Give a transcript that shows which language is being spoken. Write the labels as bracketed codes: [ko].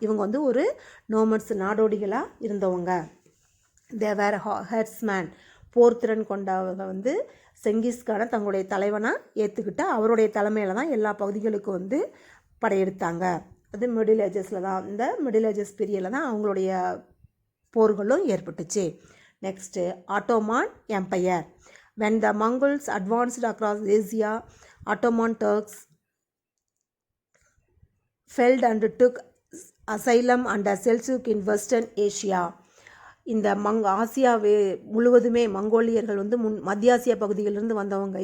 [ta] இவங்க வந்து ஒரு நோமட்ஸ் நாடோடிகளாக இருந்தவங்க. தேவர் ஹெட்ஸ்மேன், போர்த்திறன் கொண்டவங்க வந்து செங்கிஸ்கானை தங்களுடைய தலைவனாக ஏற்றுக்கிட்டு அவருடைய தலைமையில் தான் எல்லா பகுதிகளுக்கும் வந்து படையெடுத்தாங்க. அது மிடில் ஏஜஸில் தான், இந்த மிடில் ஏஜஸ் பீரியடில் தான் அவங்களுடைய போர்களும் ஏற்பட்டுச்சு. [en] Next Ottoman empire. when the Mongols advanced across Asia, Ottoman Turks fled and took asylum under Seljuk in Western Asia. [ta] இந்த ஆசியாவே முழுவதுமே மங்கோலியர்கள் வந்து மத்திய ஆசியா பகுதிகளிலிருந்து வந்தவங்க.